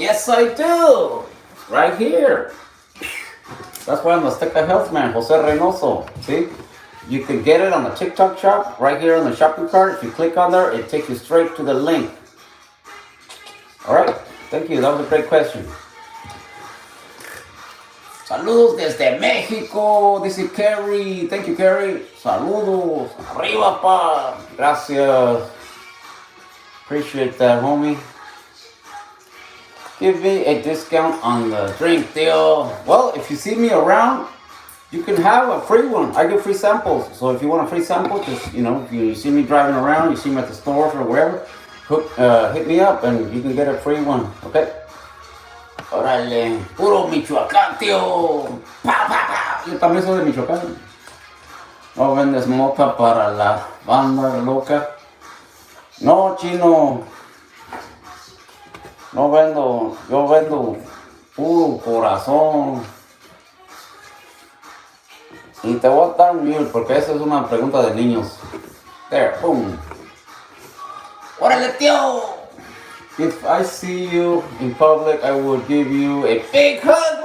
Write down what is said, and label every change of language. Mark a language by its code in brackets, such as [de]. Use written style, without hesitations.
[en] Yes, I do. Right here. That's why I'm the Azteca Health man, Jose Reynoso. See? You can get it on the TikTok shop, right here on the shopping cart. If you click on there, it takes you straight to the link. All right. Thank you. That was a great question. [es] Saludos desde México, dice Carrie. [en] Thank you, Carrie. [es] Saludos. Arriba, pa. Gracias. [en] Appreciate that, homie. Give me a discount on the drink deal. Well, if you see me around, you can have a free one. I give free samples. So if you want a free sample, just, if you see me driving around, you see me at the stores or wherever, hit me up and you can get a free one. Okay? [es] Órale, puro Michoacán, tío. Pa, pa, pa. Yo también soy de Michoacán. No vendes mota para la banda loca. No, chino. No vendo. Yo vendo puro corazón. Y te voy a dar mute porque esa es una pregunta de niños. [en] There, boom. [es] Órale, tío. [en] If I see you in public, I will give you a big hug.